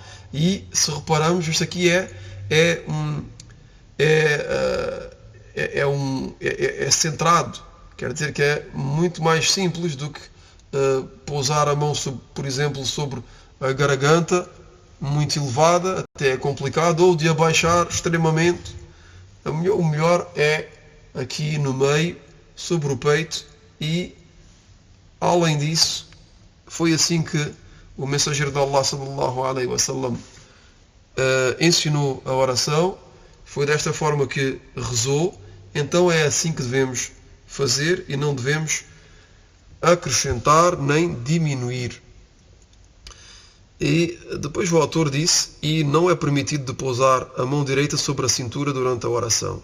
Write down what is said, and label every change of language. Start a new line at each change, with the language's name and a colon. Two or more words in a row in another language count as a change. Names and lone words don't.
Portuguese: E se reparamos, isto aqui é centrado, quer dizer que é muito mais simples do que pousar a mão, por exemplo, sobre a garganta, muito elevada, até é complicado, ou de abaixar extremamente. O melhor é aqui no meio, sobre o peito, e além disso, foi assim que o mensageiro de Allah
Arabic: صلى الله عليه وسلم
Portuguese: ensinou a oração, foi desta forma que rezou. Então é assim que devemos fazer e não devemos acrescentar nem diminuir. E depois o autor disse, e não é permitido de pousar a mão direita sobre a cintura durante a oração.